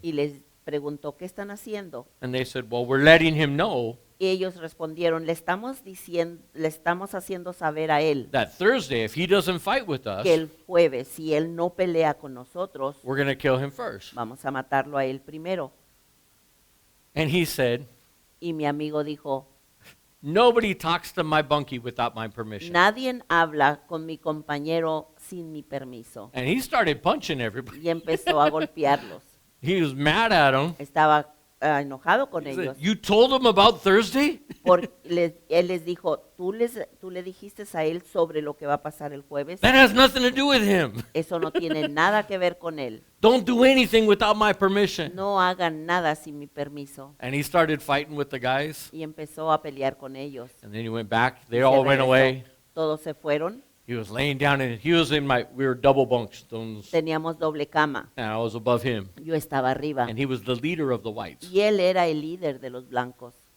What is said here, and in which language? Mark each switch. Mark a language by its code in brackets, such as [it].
[es] y les preguntó, ¿qué están haciendo? [en] And they said, well, we're letting him know [es] Y ellos respondieron, le estamos haciendo saber a él [en] that Thursday, if he doesn't fight with us, [es] que el jueves, si él no pelea con nosotros, [en] we're going to kill him first. [es] vamos a matarlo a él primero. [en] And he said, [es] Y mi amigo dijo, [en] nobody talks to my bunkie without my permission. [es] nadie habla con mi compañero sin mi permiso. [en] And he started punching everybody. [es] Y empezó a golpearlos. [en] He was mad at him. [es] Estaba enojado con [en] He said, [es] ellos. [en] you told him about Thursday? [es] Él les dijo, tú le dijiste a él sobre lo que va a pasar el jueves. [en] That has nothing to do with him. [es] Eso no tiene nada que ver con él. [en] Don't do anything without my permission. [es] No hagan nada sin mi permiso. [en] And he started fighting with the guys. [es] Y empezó a pelear con ellos. [en] And then he went back. They [es] Se [en] all went [es] regresó. [en] away. [es] Todos se fueron. [en] He was laying down and we were double bunkstones. [es] Teníamos doble cama. [en] And I was above him. [es] Yo estaba arriba. [en] And he was the leader of the whites. [es] Y él era el líder de los blancos.